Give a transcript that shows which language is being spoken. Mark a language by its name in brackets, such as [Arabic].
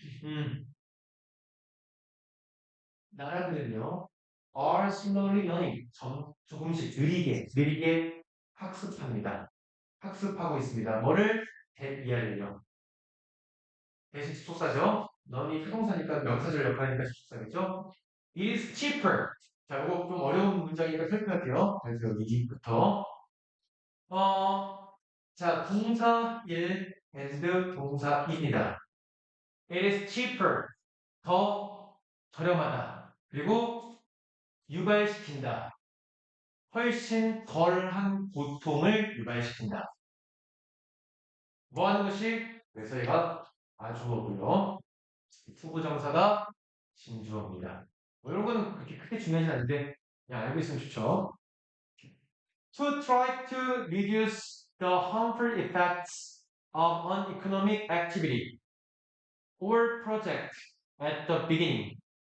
[Korean] 음, 나라들은요, [English] are slowly learning. [Korean] 조금씩 느리게 학습합니다. 학습하고 있습니다. 뭐를? 이해하려요. 대신 접속사죠. 넌이 부동사니까 명사절 역할이니까 접속사겠죠. [English] It is cheaper. [Korean] 자, 이거 좀 어려운 문장이니까 살펴볼게요. 그래서 여기부터. 자, 동사 1 and 동사 2입니다. [English] It is cheaper. [Korean] 더 저렴하다. 그리고 유발시킨다. 훨씬 덜한 고통을 유발시킨다. 뭐 하는 것이? 그래서 얘가 아주 어고요. 투부정사가 진주어입니다. 뭐 이런 거는 그렇게 크게 중요하지 않은데 그냥 알고 있으면 좋죠. [English] To try to reduce the harmful effects of uneconomic activity or project at the beginning.